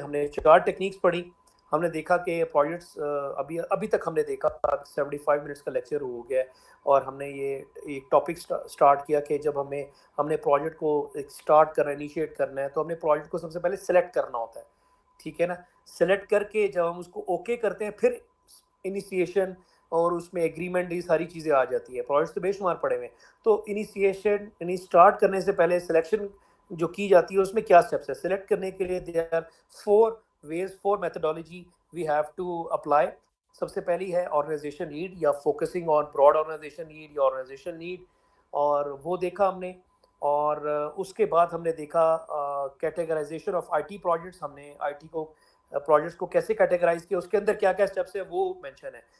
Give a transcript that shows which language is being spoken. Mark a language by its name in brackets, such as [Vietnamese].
[Urdu] ہم نے 4 ٹیکنیکس پڑھی. ہم نے دیکھا کہ پروجیکٹس ابھی تک ہم نے دیکھا 75 منٹس کا لیکچر ہو گیا ہے, اور ہم نے یہ ایک ٹاپک سٹارٹ کیا کہ جب ہم نے پروجیکٹ کو سٹارٹ کرنا ہے, انیشیٹ کرنا ہے, تو ہم نے پروجیکٹ کو سب سے پہلے سلیکٹ کرنا ہوتا ہے. ٹھیک ہے نا, سلیکٹ کر کے جب ہم اس کو اوکے کرتے ہیں پھر انیشیشن اور اس میں ایگریمنٹ, یہ ساری چیزیں آ جاتی ہیں. پروجیکٹس تو بے شمار پڑے ہوئے ہیں. تو انیشیشن سٹارٹ کرنے سے پہلے سلیکشن جو کی جاتی ہے اس میں کیا سٹیپس ہے. سلیکٹ کرنے کے لیے [English] there are 4 ways, 4 methodology we have to apply. [Urdu] سب سے پہلی ہے آرگنائزیشن نیڈ, یا focusing on Broad organization need یا آرگنائزیشن نیڈ, اور وہ دیکھا ہم نے. اور اس کے بعد ہم نے دیکھا کیٹیگرائزیشن آف IT پروجیکٹس. ہم نے IT کو پروجیکٹس کو کیسے کیٹیگرائز کیا, اس کے اندر کیا کیا اسٹیپس ہیں وہ مینشن ہے.